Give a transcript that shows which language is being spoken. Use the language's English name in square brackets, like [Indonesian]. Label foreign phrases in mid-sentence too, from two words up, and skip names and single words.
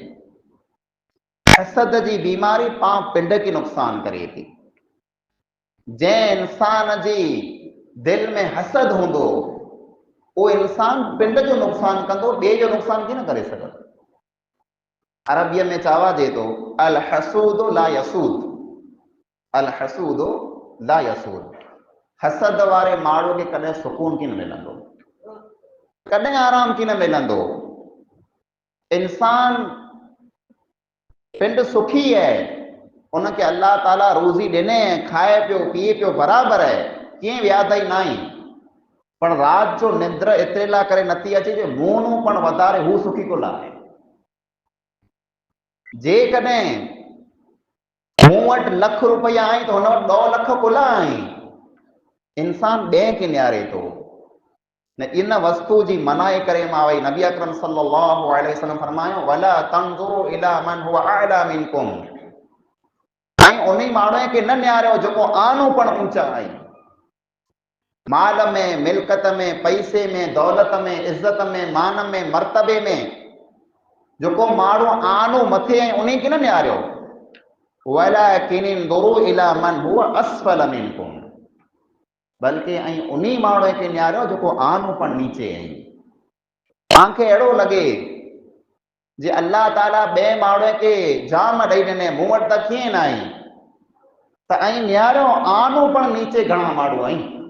[Sindhi] हसद जी बीमारी पाण पिंड खे नुक़सान करे थी। जंहिं इंसान जी दिलि में हसद हूंदो, उहो इंसान पिंड जो नुक़सान कंदो, ॿिए जो नुक़सान कीन करे सघंदो। अरबीअ में चवाजे थो [Arabic] الحسود لا يسود, الحسود لا يسود, [Sindhi] हसद वारे माण्हू खे कॾहिं सुकून कीन मिलंदो, कॾहिं आराम कीन मिलंदो। इंसान पिंड सुखी आहे, उनखे अल्लाह ताला रोज़ी ॾिने, खाए पियो, पीए पियो, बराबरि आहे, कीअं व्याधई न आहे, पण राति जो निंद्र एतिरे लाइ करे नथी अचे जो मूं पण वधारे हू सुखी कोन आहे। जेकॾहिं मूं वटि लख रुपया आहिनि त हुन वटि 2 लख कोन आहिनि, इंसान ॿिए खे निहारे थो। न इन वस्तु जी मनाई करे मां वई नबी अकरम [Arabic] صلى الله عليه وسلم [Sindhi] फरमायो [Arabic] ولا تنظروا إلى من هو أعلى منكم, [Sindhi] ऐं उन माण्हू खे न निहारियो जेको आनो पण ऊंचा आहे, माल में, मिल्कत में, पैसे में, दौलत में, इज़त में, मान में, मर्तबे में, जेको माण्हू आनो मथे ऐं उन खे न निहारियो, [Arabic] ولكن انظروا إلى من هو أسفل منكم, [Sindhi] बल्कि ऐं उन माण्हू खे निहारियो जेको आनो पण नीचे आहे। तव्हांखे अहिड़ो लॻे जे अल्लाह ताला ॿिए माण्हू खे जाम ॾेई ॾिने, मूं वटि त कीअं न आहे, त ऐं निहारियो आनो पण नीचे घणा माण्हू आहिनि।